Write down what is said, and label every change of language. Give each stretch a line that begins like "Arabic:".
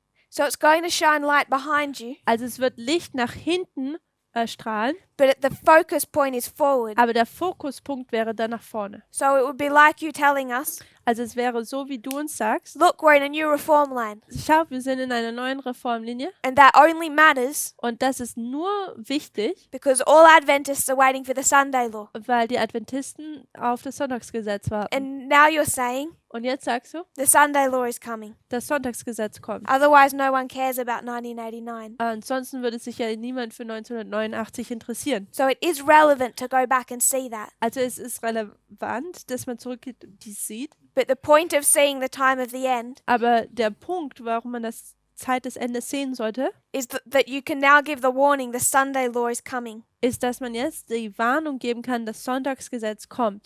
English: So it's going to shine light behind you.
German: Also es wird Licht nach hinten strahlen.
English: But the focus point is forward.
German: Aber der Fokuspunkt wäre dann nach vorne.
English: So it would be like you telling us.
German: Also es wäre so, wie du uns sagst.
English: Look, we're in a new reform line.
German: Schau, wir sind in einer neuen Reformlinie.
English: And that only matters.
German: Und das ist nur wichtig.
English: Because all Adventists are waiting for the Sunday law.
German: Weil die Adventisten auf das Sonntagsgesetz warten.
English: And now you're saying.
German: Und jetzt sagst du,
English: the Sunday law is coming.
German: Das Sonntagsgesetz kommt.
English: Otherwise no one cares about 1989.
German: Ansonsten würde sich ja niemand für 1989 interessieren.
English: So it is relevant to go back and see that.
German: Also es ist relevant, dass man zurückgeht und dies sieht.
English: But the point of seeing the time of the end.
German: Aber der Punkt, warum man das Zeit des Endes sehen sollte,
English: is that you can now give the warning the Sunday law is coming.
German: Ist, dass man jetzt die Warnung geben kann, das Sonntagsgesetz kommt.